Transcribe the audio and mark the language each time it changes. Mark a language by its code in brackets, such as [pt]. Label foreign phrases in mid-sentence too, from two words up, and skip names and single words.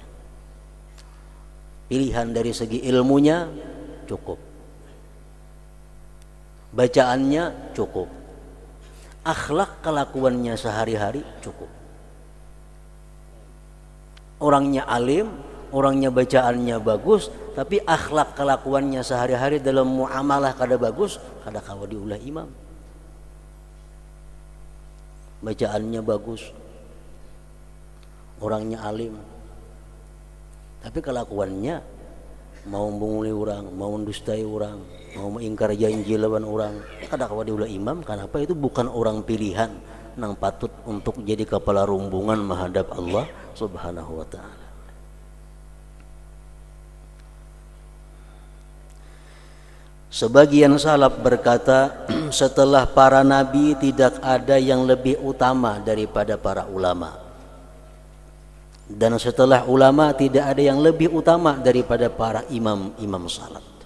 [id] Pilihan dari segi ilmunya cukup, bacaannya cukup, akhlak kelakuannya sehari-hari cukup. Orangnya alim, orangnya bacaannya bagus, tapi akhlak kelakuannya sehari-hari dalam muamalah [bjn] kada bagus, kada kawa diulah imam. [id] Bacaannya bagus, orangnya alim, Tapi kelakuannya mau menguli orang, mau mendustai orang, mau mengingkar janji lawan orang, [bjn] kada kawa diulah imam. [id] Kenapa? Itu bukan orang pilihan nang patut untuk jadi kepala rombongan menghadap Allah [ar] Subhanahu wa taala. [id] Sebagian salaf berkata, setelah para nabi tidak ada yang lebih utama daripada para ulama. Dan setelah ulama tidak ada yang lebih utama daripada para imam-imam salat.